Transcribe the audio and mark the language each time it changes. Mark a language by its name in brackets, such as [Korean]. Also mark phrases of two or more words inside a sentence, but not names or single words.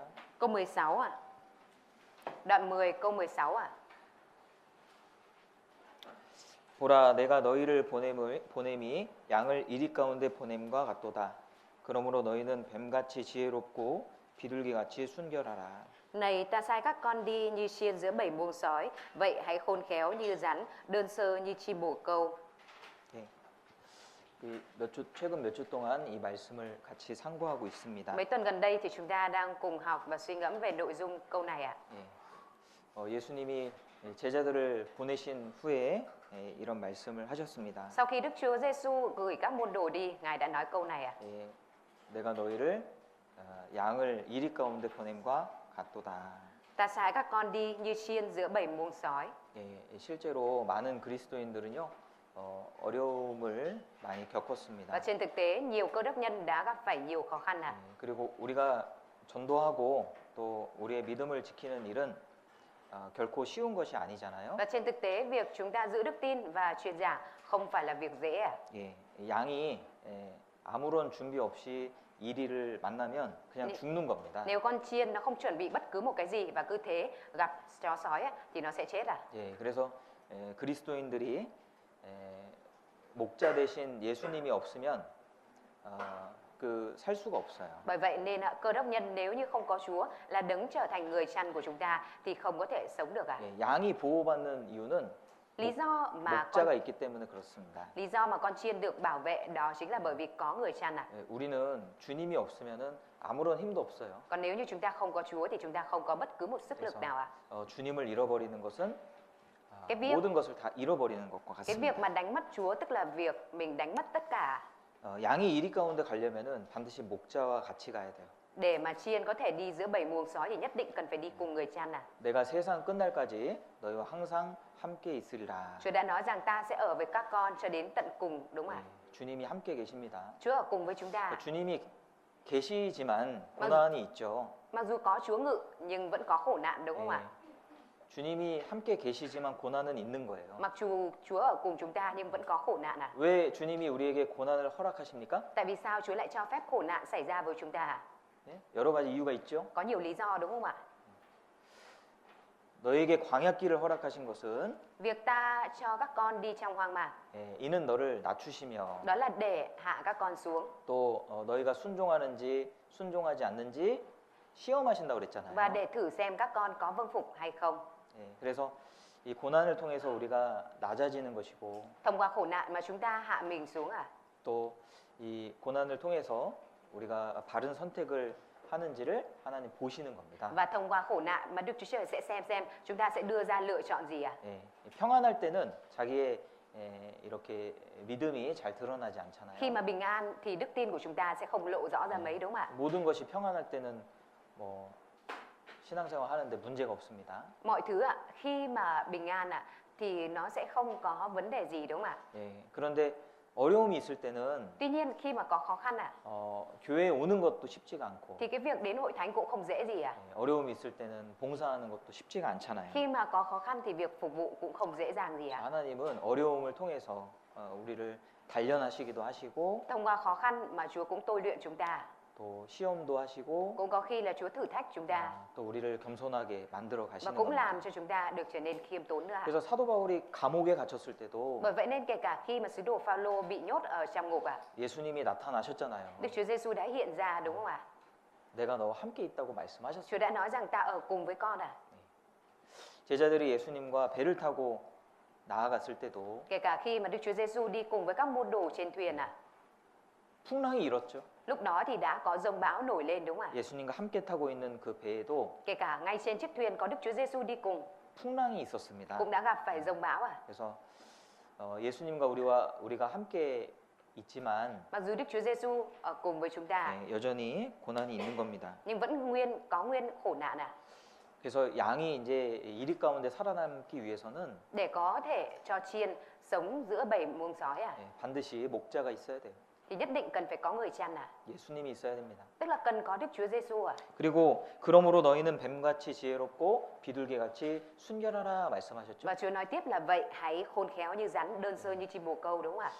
[Vietnamese] Câu 16 ạ. Đoạn 10 câu 16 ạ. [Korean] 보라 내가 너희를 보냄이 양을 이리 가운데 보냄과 같도다. 그러므로 너희는 뱀같이 지혜롭고 비둘기같이 순결하라. [Vietnamese] Này ta sai các con đi như chiên giữa bầy muông sói, vậy hãy khôn khéo như rắn, đơn sơ như chim bồ câu. [Korean] 최근 몇 주 동안 이 말씀을 같이 상고하고 있습니다. [Vietnamese] Mấy tuần gần đây thì chúng ta đang cùng học và suy ngẫm về nội dung câu này ạ. [Korean] 예수님이 제자들을 보내신 후에 이런 말씀을 하셨습니다. [Vietnamese] Sau khi Đức Chúa Giêsu gửi các môn đồ đi, Ngài đã nói câu này ạ. [Korean] 내가 너희를 양을 이리 가운데 보냄과 같도다. [Vietnamese] Ta sai các con đi như chiên giữa bầy muông sói. [Korean] 실제로 많은 그리스도인들은요 어려움을 많이 겪었습니다. [Vietnamese] Và trên thực tế, nhiều cơ đốc nhân đã gặp phải nhiều khó khăn ạ. [Korean] 그리고 우리가 전도하고 또 우리의 믿음을 지키는 일은 결코 쉬운 것이 아니잖아요. [Vietnamese] Và trên thực tế, việc chúng ta giữ đức tin và truyền giảng không phải là việc dễ ạ. [Korean] 양이 아무런 준비 없이 이리를 만나면 그냥 죽는 겁니다. [Vietnamese] Nếu con chiên nó không chuẩn bị bất cứ một cái gì và cứ thế gặp chó sói ấy, thì nó sẽ chết à? [Korean] 그래서 그리스도인들이 목자 대신 예수님이 없으면 살 수가 없어요. [Vietnamese] Bởi vậy nên cơ đốc nhân nếu như không có Chúa là đấng trở thành người chăn của chúng ta thì không có thể sống được ạ. [Korean] 양이 보호받는 이유는 [Vietnamese] Lý do [Korean] 목자가 있기 때문에 그렇습니다. [Vietnamese] con chiên được bảo vệ đó chính là bởi vì có người chăn ạ. [Korean] 우리는 주님이 없으면은 아무런 힘도 없어요. [Vietnamese] Còn nếu như chúng ta không có Chúa thì chúng ta không có bất cứ một sức lực nào ạ. [Korean] 주님을 잃어버리는 것은 [Vietnamese] việc- [Korean] 모든 것을 다 잃어버리는 것과 [Vietnamese] Cái [Korean] 같습니다. [Vietnamese] việc mà đánh mất Chúa tức là việc mình đánh mất tất cả. [Korean] 양이 이리 가운데 가려면은 반드시 목자와 같이 가야 돼요. [Vietnamese] Để mà chiên có thể đi giữa bầy muông sói thì nhất định cần phải đi cùng người chăn ạ. [Korean] 내가 세상 끝날까지 너희와 항상 함께 있으리라. [Vietnamese] Chúa đã nói rằng ta sẽ ở với các con cho đến tận cùng, đúng ạ? [Korean] 주님이 함께 계십니다. [Vietnamese] Chúa ở cùng với chúng ta. [Korean] 주님이 계시지만 고난이 있죠. [Vietnamese] Mặc dù có Chúa ngự nhưng vẫn có khổ nạn, đúng không ạ? [Korean] 주님이 함께 계시지만 고난은 있는 거예요. [Vietnamese] Mặc dù Chúa ở cùng chúng ta nhưng vẫn có khổ nạn ạ. [Korean] 왜 주님이 우리에게 고난을 허락하십니까? [Vietnamese] Tại vì sao Chúa lại cho phép khổ nạn xảy ra với chúng ta ạ? [Korean] 여러 가지 이유가 있죠. [Vietnamese] Có nhiều lý do, đúng không ạ? [Korean] 너에게 광야길을 허락하신 것은 [Vietnamese] Việc ta cho các con đi trong hoang mạc, [Korean] 이는 너를 낮추시며 [Vietnamese] đó là để hạ các con xuống [Korean] 또 너희가 순종하는지 순종하지 않는지 시험하신다고 그랬잖아요. [Vietnamese] và để thử xem các con có vâng phục hay không. [Korean] 그래서 이 고난을 통해서 우리가 낮아지는 것이고 [Vietnamese] Thông qua khổ nạn mà chúng ta hạ mình xuống [Korean] 또 이 고난을 통해서 우리가 바른 선택을 하는지를 하나님 보시는 겁니다. [Vietnamese] Và thông qua khổ nạn mà Đức Chúa Trời sẽ xem chúng ta sẽ đưa ra lựa chọn gì [Korean] 평안할 때는 자기의 이렇게 믿음이 잘 드러나지 않잖아요. [Vietnamese] Khi mà bình an thì đức tin của chúng ta sẽ không lộ rõ ra mấy đúng không ạ? [Korean] 모든 것이 평안할 때는 뭐 신앙생활 하는데 문제가 없습니다. [Vietnamese] Mọi thứ khi mà bình an thì nó sẽ không có vấn đề gì đúng không ạ? [Korean] 그런데 어려움이 있을 때는 [Vietnamese] Tuy nhiên khi mà có khó khăn [Korean] 교회에 오는 것도 쉽지가 않고 [Vietnamese] thì cái việc đến hội thánh cũng không dễ gì [Korean] 어려움이 있을 때는 봉사하는 것도 쉽지가 않잖아요. [Vietnamese] Khi mà có khó khăn thì việc phục vụ cũng không dễ dàng gì [Korean] 하나님은 어려움을 통해서 우리를 단련하시기도 하시고 [Vietnamese] Thông qua khó khăn mà Chúa cũng tôi luyện chúng ta. [Korean] 또 시험도 하시고 [Vietnamese] Cũng có khi là Chúa thử thách chúng ta [Korean] 또 우리를 겸손하게 만들어 [Vietnamese] và [Korean] 가시는 [Vietnamese] cũng [Korean] 겁니다. [Vietnamese] làm cho chúng ta được trở nên khiêm tốn nữa. [Korean] 그래서 사도 바울이 감옥에 갇혔을 때도 [Vietnamese] Bởi vậy nên kể cả khi mà sứ đồ Phaolô bị nhốt ở trong ngục [Korean] 예수님이 나타나셨잖아요. [Vietnamese] Đức Chúa Giêsu đã hiện ra đúng không ạ? [Korean] 내가 너와 함께 있다고 말씀하셨어요. [Vietnamese] Chúa đã nói rằng ta ở cùng với con [Korean] 제자들이 예수님과 배를 타고 나아갔을 때도 [Vietnamese] Kể cả khi mà Đức Chúa Giêsu đi cùng với các môn đồ trên thuyền [Korean] 풍랑이 일었죠. [Vietnamese] lúc đó thì đã có giông bão nổi lên đúng không ạ? [Korean] 예수님과 함께 타고 있는 그 배에도 [Vietnamese] Kể cả ngay trên chiếc thuyền có Đức Chúa Giêsu đi cùng [Korean] 풍랑이 있었습니다. [Vietnamese] cũng đã gặp phải giông bão [Korean] 그래서 예수님과 우리가 함께 있지만 [Vietnamese] Mặc dù Đức Chúa Giêsu ở cùng với chúng ta [Korean] 여전히 고난이 있는 겁니다. [Vietnamese] nhưng vẫn có nguyên khổ nạn [Korean] 그래서 양이 이제 이리 가운데 살아남기 위해서는 [Vietnamese] Để có thể cho chiên sống giữa bầy muông sói [Korean] 반드시 목자가 있어야 돼요. [Vietnamese] thì nhất định cần phải có người chăn [Korean] 예수님이 있어야 됩니다. [Vietnamese] Tức là cần có Đức Chúa Giêsu [Korean] 그리고 그러므로 너희는 뱀같이 지혜롭고 비둘기같이 순결하라 말씀하셨죠. [Vietnamese] Và Chúa nói tiếp là vậy hãy khôn khéo như rắn, đơn sơ như chim bồ câu đúng không ạ?